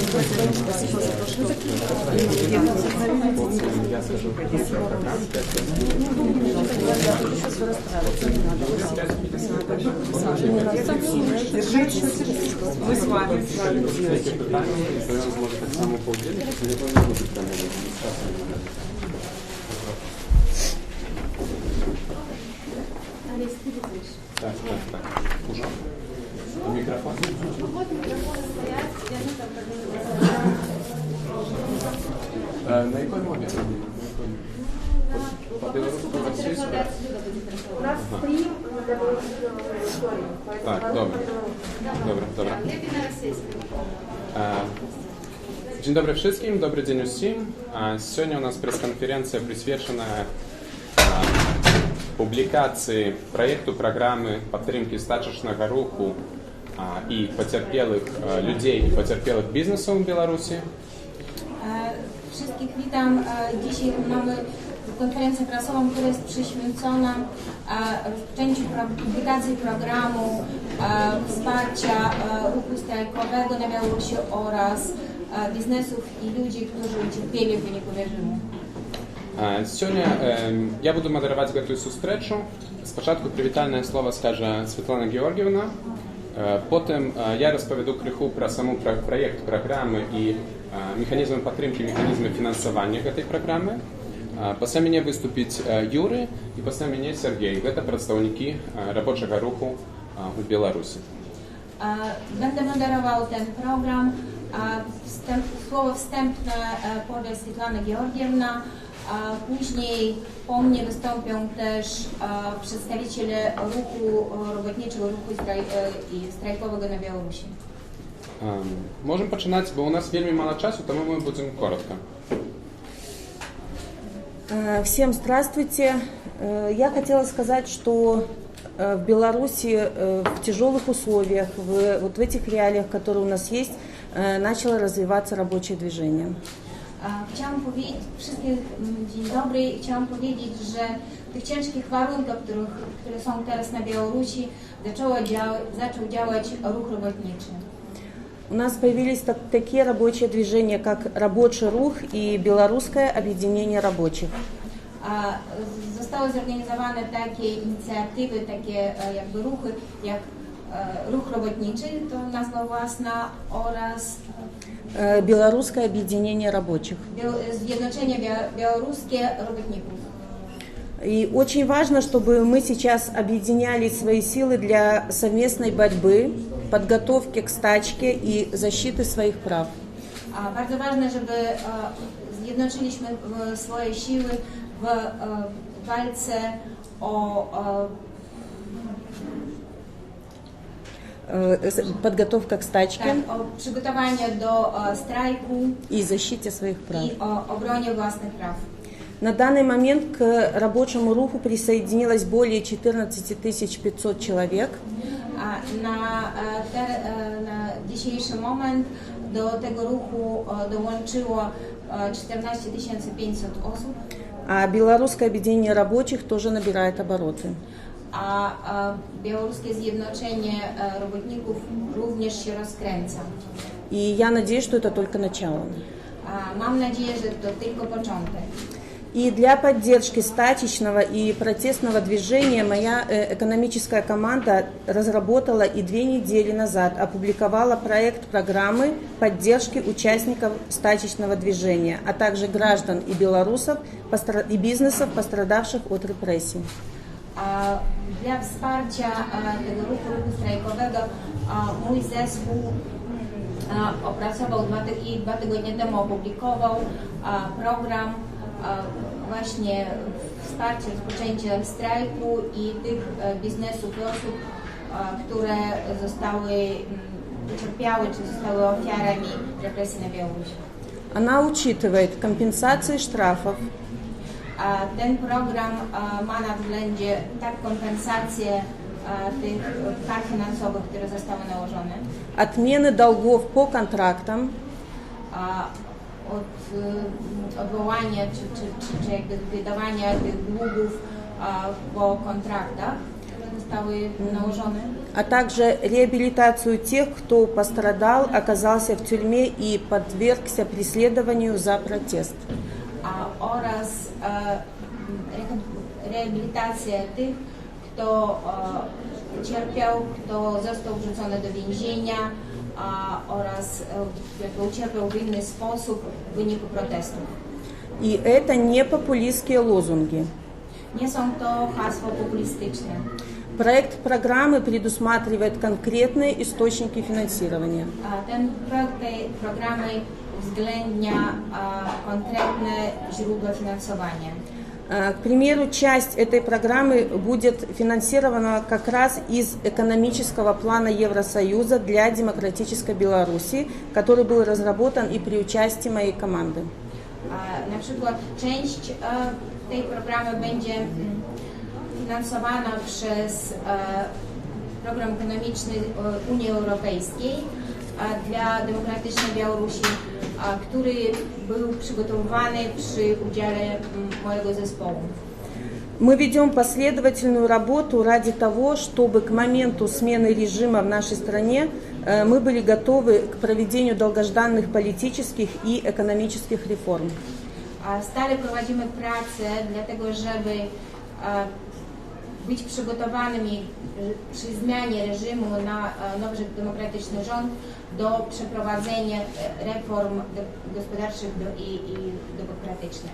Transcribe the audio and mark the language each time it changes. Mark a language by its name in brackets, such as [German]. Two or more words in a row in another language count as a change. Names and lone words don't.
[Russian] Мы с вами. Так. Уже? Микрофон? [Ukrainian] На якій мові? У нас стрім для білоруської історії. Так, добре. [Polish] Dzień dobry wszystkim, dobry dzień усім. [Russian] Сегодня у нас пресс-конференция, присвяченная публикации проекту программы подтримки стачечного руху и потерпелых людей, и потерпелых бизнесов в Беларуси. [Polish] Wszystkich witam. Dzisiaj mamy konferencję prasową, która jest przyświęcona rozpoczęciu publikacji programu wsparcia ruchu strajkowego na Białorusi oraz biznesów i ludzi, którzy ucierpieli w wyniku reżimu. [Russian] Сегодня я буду модеровать эту встречу. [Ukrainian] Спочатку привітальне слово скаже Світлана Георгіївна. Потім я розповіду криху про саму проєкт програми і механізми підтримки, механізми фінансування цієї програми. Після мене виступить Юрій і після мене Сергій. Це представники робочого руху у Білорусі. [Polish] Będę moderował ten program. Słowo wstępne poda Swietlana Georgiewna. Później po mnie wystąpią też przedstawiciele ruchu robotniczego, ruchu strajkowego na Białorusi. [Ukrainian] Можем починать, бо у нас вельми мало часу, тому мы будем коротко. [Russian] Всем здравствуйте. Я хотела сказать, что в Беларуси в тяжелых условиях, вот в этих реалиях, которые у нас есть, начало развиваться рабочее движение. [Polish] Chciałam powiedzieć wszystkim dzień dobry i chciałam powiedzieć, że w tych ciężkich warunkach, które są teraz na Białorusi, zaczął działać ruch robotniczy. [Russian] У нас появились такие рабочие движения, как Рабочий рух и Белорусское объединение рабочих. [Polish] Zostały zorganizowane takie inicjatywy, takie jakby ruchy, jak Ruch Robotniczy, to nazwa własna, oraz [Russian] Белорусское объединение рабочих. [Polish] Zjednoczenie Białoruskie Robotników. [Russian] И очень важно, чтобы мы сейчас объединяли свои силы для совместной борьбы, подготовки к стачке и защиты своих прав. [Polish] Bardzo ważne, żeby zjednoczyliśmy swoje siły w walce o [Russian] подготовка к стачке, [Polish] o przygotowanie do strajku [Russian] и защите своих прав. [Polish] I o obronie własnych praw. [Russian] На данный момент к рабочему руху присоединилось более 14 500 человек. [Polish] Na dzisiejszy moment do tego ruchu dołączyło 14 500 osób. [Russian] А Белорусское объединение рабочих тоже набирает обороты. [Polish] A białoruskie zjednoczenie robotników również się rozkręca. [Russian] И я надеюсь, что это только начало. [Polish] Mam nadzieję, że to tylko początek. [Russian] И для поддержки стачечного и протестного движения моя экономическая команда разработала и 2 недели назад опубликовала проект программы поддержки участников стачечного движения, а также граждан и белорусов и бизнесов, пострадавших от репрессий. [Polish] Dla wsparcia tego ruchu strajkowego mój zespół opracował 2 tygodnie temu, opublikował program właśnie wsparcia rozpoczęcia strajku i tych biznesów i osób, które ucierpiały czy zostały ofiarami represji na Białorusi. [Russian] Она учитывает компенсации штрафов, [Polish] ten program ma na względzie tak kompensacje tych kar finansowych, które zostały nałożone, [Russian] отмены долгов по контрактам, [Polish] od odwołania czy jakby wydawania tych długów po kontraktach zostały nałożone. [Russian] А также реабилитацию тех, кто пострадал, оказался в тюрьме и подвергся преследованию за протест. [Polish] Oraz rehabilitację tych, kto cierpiał, kto został wrzucony do więzienia oraz jakby ucierpiał w inny sposób w wyniku protestów. [Russian] И это не популистские лозунги. [Polish] Nie są to hasła populistyczne. [Russian] Проект программы предусматривает конкретные источники финансирования. [Polish] Ten projekt tej programy uwzględnia konkretne źródła finansowania. [Russian] К примеру, часть этой программы будет финансирована как раз из экономического плана Евросоюза для демократической Беларуси, который был разработан и при участии моей команды. [Polish] Na przykład część tej programy będzie finansowana przez program ekonomiczny Unii Europejskiej dla demokratycznej Białorusi, który był przygotowywany przy udziale mojego zespołu. [Russian] Мы ведем последовательную работу ради того, чтобы к моменту смены режима в нашей стране мы были готовы к проведению долгожданных политических и экономических реформ. [Polish] Stale prowadzimy pracę dlatego, żeby być przygotowanymi przy zmianie reżimu na nowy demokratyczny rząd do przeprowadzenia reform gospodarczych [Russian] и демократичных.